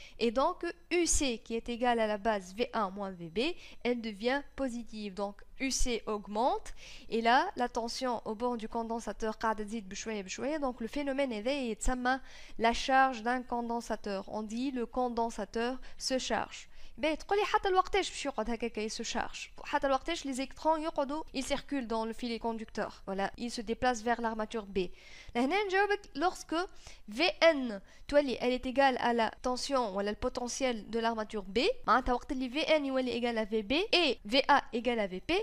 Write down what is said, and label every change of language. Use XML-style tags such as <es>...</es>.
<fr>Et donc, UC, qui est égal à la base V1 moins VB, elle devient positive. Donc, UC augmente. Et là, la tension au bord du condensateur donc le phénomène est la charge d'un condensateur. On dit le condensateur se charge.</fr> <ar>Ben, تقول لي حتى الوقتاش باش يقعد هكاك</ar> <fr>se charge.</fr> <ar>حتى الوقتاش</ar> <fr>les électrons يقعدوا ils circulent dans le fil conducteur. Voilà, ils se déplacent vers l'armature B.</fr> <ar>لهنا نجاوبك</ar> <fr>lorsque Vn تولي elle est égale à la tension ولا le potentiel de l'armature B.</fr> <ar>معناتها وقت اللي</ar> <fr>Vn يولي égal à Vb et Va égale à Vp.</fr>